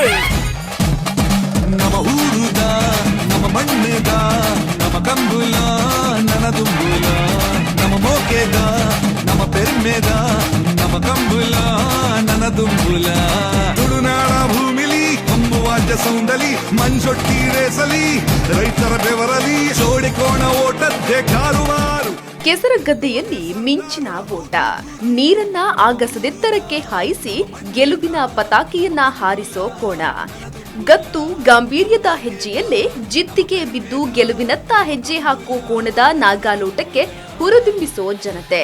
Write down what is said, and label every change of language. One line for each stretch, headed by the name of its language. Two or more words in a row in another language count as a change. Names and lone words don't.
Tulu: ನಮ್ಮ ಊರುದ ನಮ್ಮ ಮಣ್ಣದ ನಮ್ಮ ಕಂಬುಲ ನನ್ನ ದುಂಬುಲ ನಮ್ಮ ಮೋಕೆದ ನಮ್ಮ ಪೆರ್ಮೆದ ನಮ್ಮ ಕಂಬುಲ ನನ್ನ ದುಂಬುಲ ತುಳುನಾಡ ಭೂಮಿಲಿ ಹೊಮ್ಮುವಾದ್ಯ ಸೌಂದಲಿ ಮಂಜೊಟ್ಟಿ ರೇಸಲಿ ರೈತರ ಬೆವರಲಿ ಜೋಡಿಕೋಣ ಓಟದ್ದೆ ಕಾರುವಾರು.
Kannada: ಕೆಸರಗದ್ದೆಯಲ್ಲಿ ಮಿಂಚಿನ ಓಟ, ನೀರನ್ನ ಆಗಸದೆತ್ತರಕ್ಕೆ ಹಾಯಿಸಿ ಗೆಲುವಿನ ಪತಾಕೆಯನ್ನ ಹಾರಿಸೋ ಕೋಣ. ಗತ್ತು ಗಾಂಭೀರ್ಯದ ಹೆಜ್ಜೆಯಲ್ಲೇ ಜಿದ್ದಿಗೆ ಬಿದ್ದು ಗೆಲುವಿನತ್ತ ಹೆಜ್ಜೆ ಹಾಕೋ ಕೋಣದ ನಾಗಾಲೋಟಕ್ಕೆ ಹುರಿದುಂಬಿಸೋ ಜನತೆ.